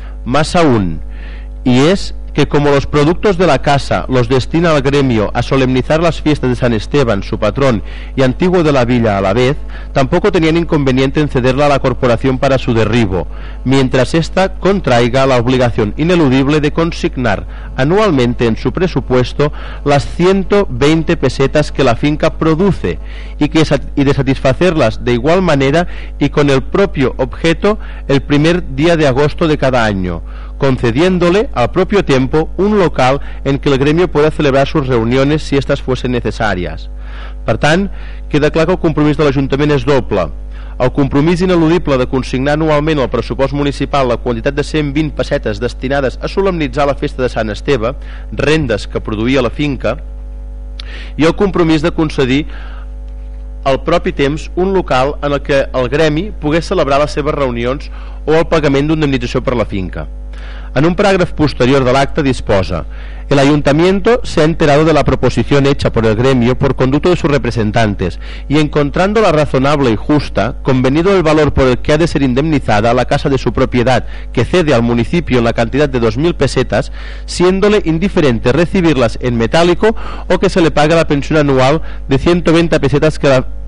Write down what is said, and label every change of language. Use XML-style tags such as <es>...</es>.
<es>Más aún, y es que como los productos de la casa los destina al gremio a solemnizar las fiestas de San Esteban, su patrón, y antiguo de la villa a la vez, tampoco tenían inconveniente en cederla a la corporación para su derribo, mientras ésta contraiga la obligación ineludible de consignar anualmente en su presupuesto las 120 pesetas que la finca produce, y de satisfacerlas de igual manera y con el propio objeto el primer día de agosto de cada año, concediéndole al propio tiempo un local en que el gremio pueda celebrar sus reuniones si estas fuesen necesarias.</es> <ca>Per tant, queda clar que el compromís de l'Ajuntament és doble. El compromís ineludible de consignar anualment al pressupost municipal la quantitat de 120 pessetes destinades a solemnitzar la festa de Sant Esteve, rendes que produïa la finca, i el compromís de concedir al propi temps un local en el que el gremi pogués celebrar les seves reunions o el pagament d'indemnització per la finca. En un paràgraf posterior de l'acte disposa:</ca> <es>el ayuntamiento se ha enterado de la proposición hecha por el gremio por conducto de sus representantes y, encontrándola razonable y justa, convenido el valor por el que ha de ser indemnizada la casa de su propiedad que cede al municipio en la cantidad de 2.000 pesetas, siéndole indiferente recibirlas en metálico o que se le pague la pensión anual de 120 pesetas que la</es>